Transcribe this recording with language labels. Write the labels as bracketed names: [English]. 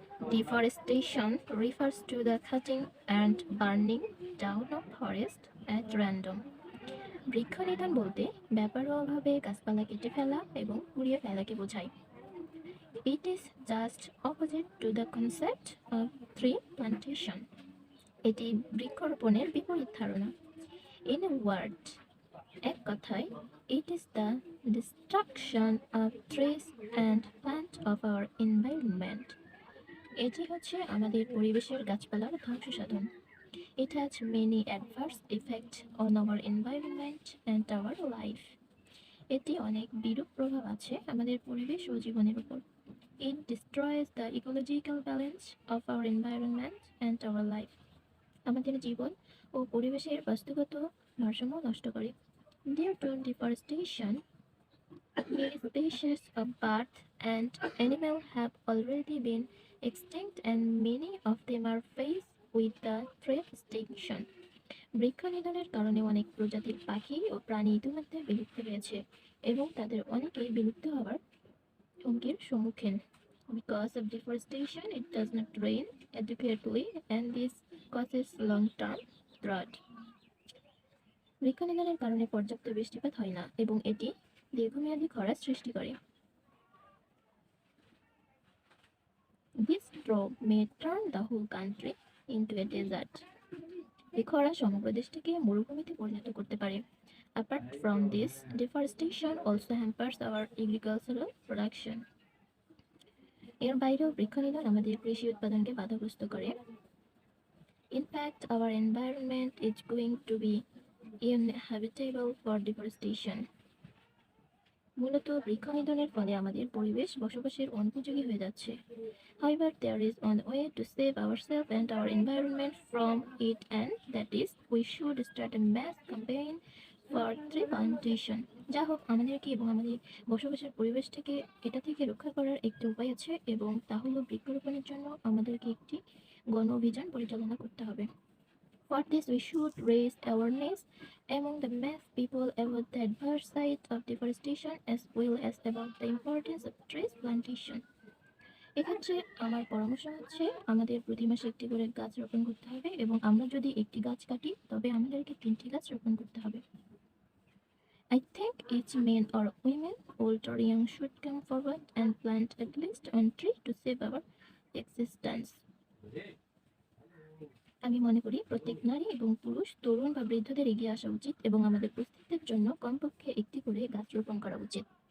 [English] Deforestation refers to the cutting and burning down of forest at random. [Bangla] বৃক্ষনিধন বলতে ব্যাপকভাবে গাছপালা কেটে ফেলা এবং পুড়িয়ে ফেলাকে বোঝায়। [English] It is just opposite to the concept of tree plantation. [Bangla] এটি বৃক্ষরোপণের বিপরীত ধারণা। [English] In a word, [Bangla] এক কথায়, [English] it is the destruction of trees and plant of our environment. [Bangla] এটি হচ্ছে আমাদের পরিবেশের গাছপালার ধ্বংস সাধন। [English] It has many adverse effects on our environment and our life. [Bangla] এটি অনেক বিরূপ প্রভাব আছে আমাদের পরিবেশ ও জীবনের উপর। [English] It destroys the ecological balance of our environment and our life. [Bangla] আমাদের জীবন ও পরিবেশের বাস্তুগত ভারসাম্য নষ্ট করে। [English] Due to deforestation, many species of birds and animals have already been extinct and many of them are faced with the threat extinction. [Bangla] বৃক্ষনিধনের কারণে অনেক প্রজাতির পাখি ও প্রাণী ইতিমধ্যে বিলুপ্ত হয়েছে এবং তাদের অনেকেই বিলুপ্ত হওয়ার হুমকির সম্মুখীন। [English] Because of deforestation, it does not rain adequately and this causes long-term drought. [Bangla] বৃক্ষনিধনের কারণে পর্যাপ্ত বৃষ্টিপাত হয় না এবং এটি দীর্ঘমেয়াদী খরার সৃষ্টি করে। [English] This drought may turn the whole country into a desert. [Bangla] এই খরা সমগ্র দেশটিকে মরুভূমিতে পরিণত করতে পারে। [English] Apart from this, deforestation also hampers our agricultural production. [Bangla] এর বাইরেও বৃক্ষনিধন আমাদের কৃষি উৎপাদনকে বাধাগ্রস্ত করে। [English] In fact, our environment is going to be uninhabitable for deforestation. [Bangla] মূলত বৃক্ষনিধনের ফলে আমাদের পরিবেশ বসবাসের অনুপযোগী হয়ে যাচ্ছে। [English] However, there is one way to save ourselves and our environment from it, and that is we should start a mass campaign for tree plantation. [Bangla] যা হোক, আমাদেরকে এবং আমাদের বসবাসের পরিবেশটাকে এটা থেকে রক্ষা করার একটি উপায় আছে এবং তা হলো বৃক্ষরোপণের জন্য আমাদেরকে একটি গণ অভিযান পরিচালনা করতে হবে। [English] For this, we should raise awareness among the mass people about the adverse side of deforestation as well as about the importance of tree plantation. [Bangla] এক্ষেত্রে আমার পরামর্শ হচ্ছে আমাদের প্রতি মাসে একটি করে গাছ রোপণ করতে হবে এবং আমরা যদি একটি গাছ কাটি তবে আমাদেরকে 3টি গাছ রোপণ করতে হবে। [English] I think each man or woman, old or young, should come forward and plant at least one tree to save our existence. [Bangla] আমি মনে করি প্রত্যেক নারী এবং পুরুষ, তরুণ বা বৃদ্ধদের এগিয়ে আসা উচিত এবং আমাদের প্রত্যেকের জন্য কমপক্ষে একটি করে গাছ রোপণ করা উচিত।